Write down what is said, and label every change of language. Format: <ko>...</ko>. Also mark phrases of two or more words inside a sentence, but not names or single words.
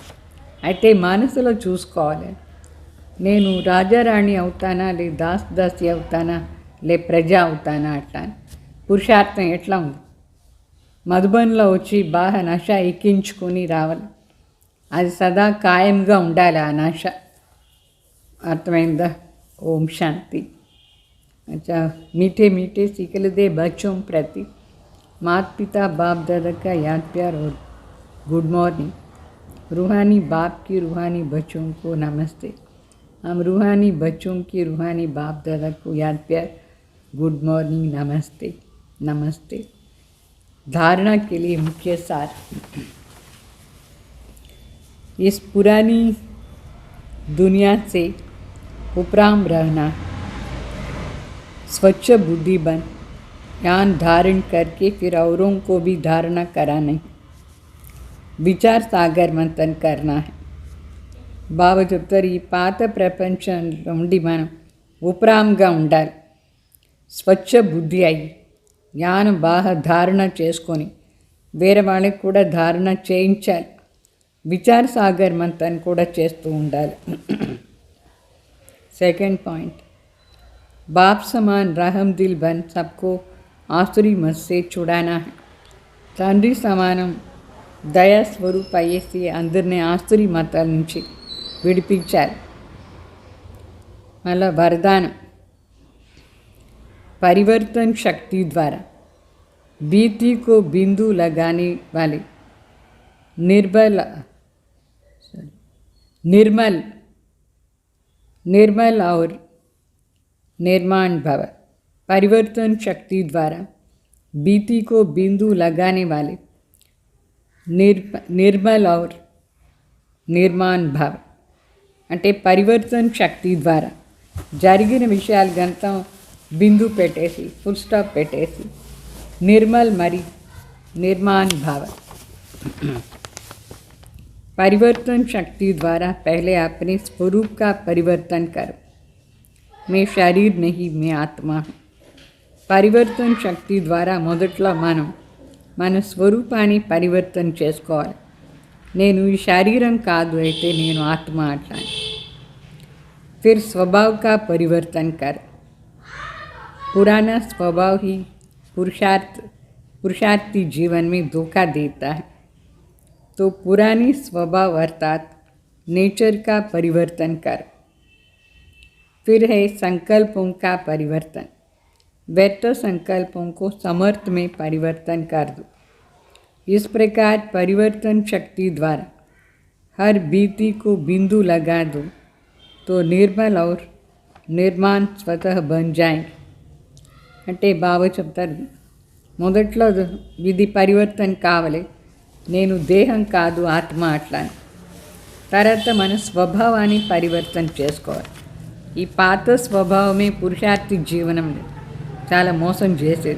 <te>అయితే మనసులో చూసుకోవాలి, నేను రాజారాణి అవుతానా, లే దాస్ దాసి అవుతానా, లే ప్రజ అవుతానా. అట్లా పురుషార్థం ఎట్లా ఉంది? మధుబన్లో వచ్చి బాగా నష ఎక్కించుకొని రావాలి, అది సదా ఖాయంగా ఉండాలి ఆ నష. అర్థమైందా? ఓం శాంతి.</te> <hi>अच्छा, मीठे मीठे सिकलदे बच्चों प्रति माता पिता बाप दादा का याद प्यार और</hi> <en>good morning.</en> <hi>रूहानी बाप की रूहानी बच्चों को नमस्ते. हम रूहानी बच्चों की रूहानी बाप दादा को याद प्यार,</hi> <en>good morning,</en> <hi>नमस्ते नमस्ते. धारणा के लिए मुख्य सार. इस पुरानी दुनिया से उपराम रहना, स्वच्छ बुद्धि बन, ज्ञान धारण करके फिर औरों को भी धारणा कराना है. विचार सागर मंथन करना है.</hi> <te>బాబా చెప్తారు ఈ పాత ప్రపంచంలో ఉండి మనం ఉపరాంగా ఉండాలి, స్వచ్ఛ బుద్ధి అయ్యి జ్ఞానం బాగా ధారణ చేసుకొని వేరే వాళ్ళకి కూడా ధారణ చేయించాలి.</te> <hi>विचार सागर मंथन కూడా చేస్తూ ఉండాలి.</hi> <en>second point,</en> <hi>बाप समान रहम दिल बन सबको आसुरी मत से छुड़ाना है.</hi> <te>తండ్రి సమానం దయా స్వరూప అయ్యేసి అందరినీ ఆస్తురి మతాల నుంచి విడిపించాలి. మళ్ళా వరదానం,</te> <hi>परिवर्तन शक्ति द्वारा बीती को बिंदु लगाने वाले निर्मल और निर्माण भव. परिवर्तन शक्ति द्वारा बीती को बिंदु लगाने वाले निर्मल और निर्माण भव.</hi> <te>అంటే పరివర్తన శక్తి ద్వారా జరిగిన విషయాలు గంతా బిందు పెట్టేసి</te> <en>full stop</en> <te>పెట్టేసి</te> <hi>निर्मल मरी निर्माण भाव. परिवर्तन शक्ति द्वारा पहले अपने स्वरूप का परिवर्तन करो. मैं शरीर नहीं, मैं आत्मा हूँ.</hi> <te>పరివర్తన శక్తి ద్వారా మొదట్లో మన స్వరూపాన్ని పరివర్తన చేసుకోవాలి. నేను ఈ శరీరం కాదు, అయితే నేను ఆత్మ అట్లా.</te> <hi>फिर स्वभाव का परिवर्तन कर. पुराना स्वभाव ही पुरुषार्थी जीवन में धोखा देता है. तो पुरानी स्वभाव अर्थात नेचर का परिवर्तन कर. फिर है संकल्पों का परिवर्तन. व्यर्थ संकल्पों को समर्थ में परिवर्तन कर दो. इस प्रकार परिवर्तन शक्ति द्वारा हर बीती को बिंदु लगा दो तो निर्मल और निर्माण स्वतः बन जाएंगे.</hi> <te>అంటే బాబా చెప్తారు మొదట్లో ఇది పరివర్తన కావాలి, నేను దేహం కాదు ఆత్మ అట్లా. తర్వాత మన స్వభావాన్ని పరివర్తన చేసుకోవాలి. ఈ పాత స్వభావమే పురుషార్థి జీవనం చాలా మోసం చేసేది.</te>